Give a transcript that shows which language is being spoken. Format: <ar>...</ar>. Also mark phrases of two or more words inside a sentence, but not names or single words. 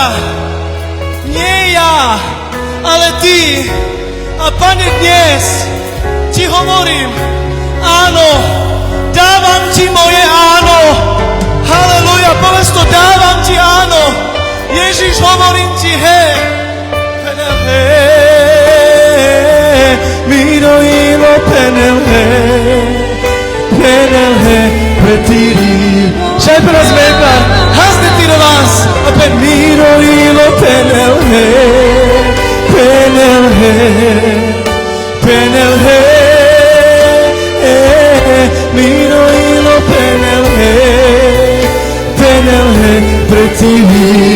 <sk>Nie ja, ale ty. A Pane, dnes ti hovorím, áno, dávam ti moje áno. Halelúja, povedz to, dávam ti áno. Ježiš, hovorím ti, hej.</sk> <rom>Miro ilo penelhe, pretiri. Šaj per nás meta, hasne ti do vás. A pen miro ilo penelhe, miro ilo penelhe, pretiri.</rom>